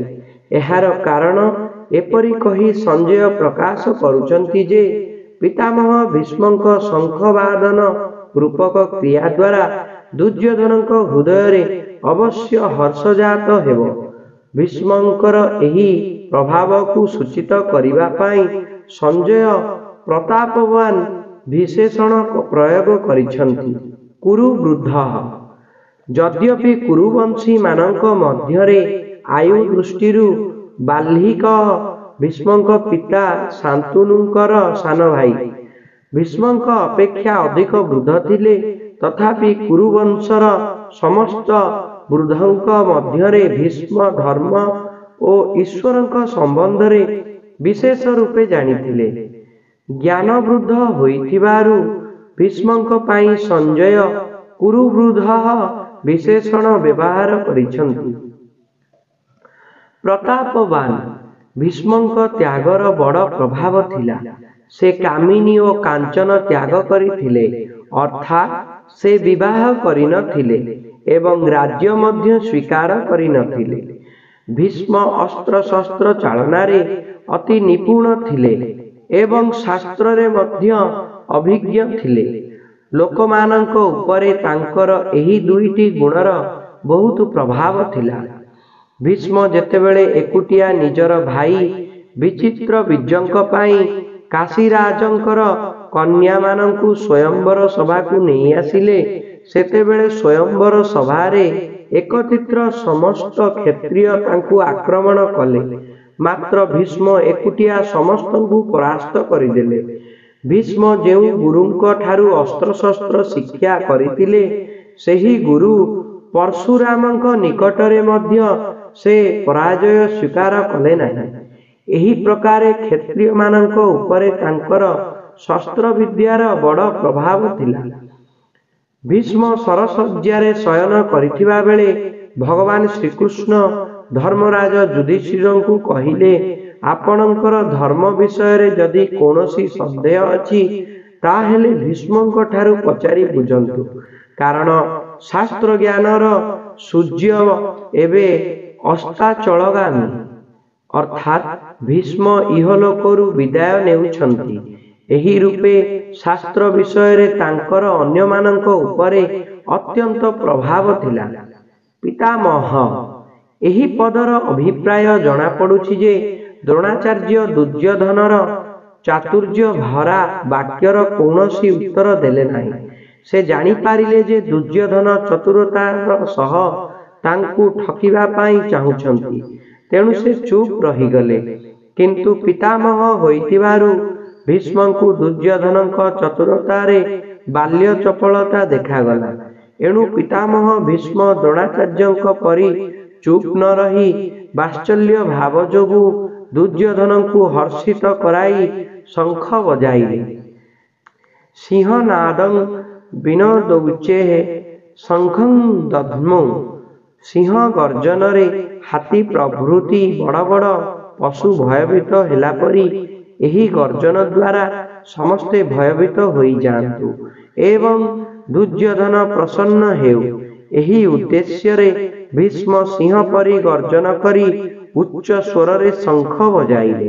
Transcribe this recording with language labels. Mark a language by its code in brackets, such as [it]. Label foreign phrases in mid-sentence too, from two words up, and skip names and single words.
[or] ଏହାର କାରଣ ଏପରି କହି ସଞ୍ଜୟ ପ୍ରକାଶ କରୁଛନ୍ତି ଯେ ପିତାମହ ଭୀଷ୍ମଙ୍କ ଶଙ୍ଖବାଦନ ରୂପକ କ୍ରିୟା ଦ୍ୱାରା ଦୁର୍ଯ୍ୟୋଧନ ହୃଦୟ ଅବଶ୍ୟ ହର୍ଷଜାତ ହେବ। ଭୀଷ୍ମଙ୍କର ଏହି ପ୍ରଭାବକୁ ସୂଚିତ କରିବା ପାଇଁ ସଞ୍ଜୟ ପ୍ରତାପବାନ ବିଶେଷଣ ପ୍ରୟୋଗ କରିଛନ୍ତି। କୁରୁବୃଦ୍ଧ ଯଦ୍ୟପି କୁରୁବଂଶୀ ମାନଙ୍କ ମଧ୍ୟରେ ଆୟୁ ଦୃଷ୍ଟିରୁ ବାହ୍ଲିକ ଭୀଷ୍ମଙ୍କ ପିତା ଶାନ୍ତନୁଙ୍କର ସାନ ଭାଇ ଭୀଷ୍ମଙ୍କ ଅପେକ୍ଷା ଅଧିକ ବୃଦ୍ଧ ଥିଲେ, ତଥାପି କୁରୁବଂଶର ସମସ୍ତ ବୃଦ୍ଧଙ୍କ ମଧ୍ୟରେ ଭୀଷ୍ମ ଧର୍ମ ଔର ଈଶ୍ୱରଙ୍କ ସମ୍ବନ୍ଧରେ ବିଶେଷ ରୂପେ ଜାଣିଥିଲେ। ଜ୍ଞାନ ବୃଦ୍ଧ ହୋଇଥିବାରୁ ଭୀଷ୍ମଙ୍କ ପାଇଁ ସଞ୍ଜୟ କୁରୁବୃଦ୍ଧ ବିଶେଷଣ ବ୍ୟବହାର କରିଛନ୍ତି। ପ୍ରତାପବାନ ଭୀଷ୍ମଙ୍କ ତ୍ୟାଗର ବଡ଼ ପ୍ରଭାବ ଥିଲା। ସେ କାମିନୀ ଔର କାଞ୍ଚନ ତ୍ୟାଗ କରିଥିଲେ, ଅର୍ଥାତ ସେ ବିବାହ କରିନଥିଲେ ଏବଂ ରାଜ୍ୟ ମଧ୍ୟ ସ୍ୱୀକାର କରିନଥିଲେ। ଭୀଷ୍ମ ଅସ୍ତ୍ର ଶସ୍ତ୍ର ଚାଳନାରେ ଅତି ନିପୁଣ ଥିଲେ ଏବଂ ଶାସ୍ତ୍ରରେ ମଧ୍ୟ ଅଭିଜ୍ଞ ଥିଲେ। ଲୋକମାନଙ୍କ ଉପରେ ତାଙ୍କର ଏହି ଦୁଇଟି ଗୁଣର ବହୁତ ପ୍ରଭାବ ଥିଲା। ଭୀଷ୍ମ ଯେତେବେଳେ ଏକୁଟିଆ ନିଜର ଭାଇ ବିଚିତ୍ର ବୀଜଙ୍କ ପାଇଁ କାଶୀରାଜଙ୍କର କନ୍ୟା ମାନଙ୍କୁ ସ୍ୱୟଂବର ସଭାକୁ ନହିଁ ଆସିଲେ, ସେତେବେଳେ ସ୍ୱୟଂବର ସଭାରେ ଏକତ୍ରିତ ସମସ୍ତ କ୍ଷତ୍ରିୟ ତାଙ୍କୁ ଆକ୍ରମଣ କଲେ। ମାତ୍ର ଭୀଷ୍ମ ଏକୁଟିଆ ସମସ୍ତଙ୍କୁ ପରାସ୍ତ କରିଦେଲେ। ଭୀଷ୍ମ ଯେଉଁ ଗୁରୁଙ୍କ ଠାରୁ ଅସ୍ତ୍ର ଶସ୍ତ୍ର ଶିକ୍ଷା କରିଥିଲେ, ସେହି ଗୁରୁ ପରଶୁରାମଙ୍କ ନିକଟରେ ମଧ୍ୟ ସେ ପରାଜୟ ସ୍ୱୀକାର କଲେ ନାହିଁ। ଏହି ପ୍ରକାରେ କ୍ଷତ୍ରିୟ ମାନଙ୍କ ଉପରେ ତାଙ୍କର ଶସ୍ତ୍ର ବିଦ୍ୟାର ବଡ଼ ପ୍ରଭାବ ଥିଲା। ଭୀଷ୍ମ ଶରଶଯ୍ୟାରେ ଶୟନ କରିଥିବା ବେଳେ ଭଗବାନ ଶ୍ରୀକୃଷ୍ଣ ଧର୍ମରାଜ ଯୁଧିଷ୍ଠିରଙ୍କୁ କହିଲେ, ଆପଣଙ୍କର ଧର୍ମ ବିଷୟରେ ଯଦି କୌଣସି ସନ୍ଦେହ ଅଛି ତାହେଲେ ଭୀଷ୍ମଙ୍କ ଠାରୁ ପଚାରି ବୁଝନ୍ତୁ, କାରଣ ଶାସ୍ତ୍ର ଜ୍ଞାନର ସୂର୍ଯ୍ୟ ଏବେ ଅସ୍ତାଚଳଗାମୀ। ଅର୍ଥାତ ଭୀଷ୍ମ ଇହଲୋକରୁ ବିଦାୟ ନେଉଛନ୍ତି। ଏହି ରୂପେ ଶାସ୍ତ୍ର ବିଷୟରେ ତାଙ୍କର ଅନ୍ୟ ମାନଙ୍କ ଉପରେ ଅତ୍ୟନ୍ତ ପ୍ରଭାବ ଥିଲା। ପିତାମହ ଏହି ପଦର ଅଭିପ୍ରାୟ ଜଣା ପଡୁଛି ଯେ ଦ୍ରୋଣାଚାର୍ଯ୍ୟ ଦୁର୍ଯ୍ୟୋଧନର ଚାତୁର୍ଯ୍ୟ ଭରା ବାକ୍ୟର କୌଣସି ଉତ୍ତର ଦେଲେ ନାହିଁ। ସେ ଜାଣି ପାରିଲେ ଯେ ଦୁର୍ଯ୍ୟୋଧନ ଚତୁରତାର ସହ ତାଙ୍କୁ ଠକିବା ପାଇଁ ଚାହୁଁଛନ୍ତି, ତେଣୁ ସେ ଚୁପ ରହିଗଲେ। କିନ୍ତୁ ପିତାମହ ହୋଇଥିବାରୁ ଭୀଷ୍ମଙ୍କୁ ଦୁର୍ଯ୍ୟୋଧନଙ୍କ ଚତୁରତାରେ ବାଲ୍ୟ ଚପଳତା ଦେଖାଗଲା। ଏଣୁ ପିତାମହ ଭୀଷ୍ମ ଦ୍ରୋଣାଚାର୍ଯ୍ୟଙ୍କ ପରି ଚୁପ ନ ରହି ବାତ୍ସଲ୍ୟ ଭାବ ଯୋଗୁଁ ଦୁର୍ଯ୍ୟୋଧନଙ୍କୁ ହର୍ଷିତ କରାଇ ଶଙ୍ଖ ବଜାଇଲେ। [sa] ସିଂହନାଦଂ ବିନୋଦଉଚେଃ ଶଙ୍ଖଂ ଦଧ୍ମୌ। [or] ସିଂହ ଗର୍ଜନରେ ହାତୀ ପ୍ରଭୃତି ବଡ଼ ବଡ଼ ପଶୁ ଭୟଭୀତ ହେଲା ପରି ଏହି ଗର୍ଜନ ଦ୍ୱାରା ସମସ୍ତେ ଭୟଭୀତ ହୋଇଯାଆନ୍ତୁ ଏବଂ ଦୁର୍ଯ୍ୟୋଧନ ପ୍ରସନ୍ନ ହେଉ, ଏହି ଉଦ୍ଦେଶ୍ୟରେ ଭୀଷ୍ମ ସିଂହ ପରି ଗର୍ଜନ କରି ଉଚ୍ଚ ସ୍ୱରରେ ଶଙ୍ଖ ବଜାଇଲେ।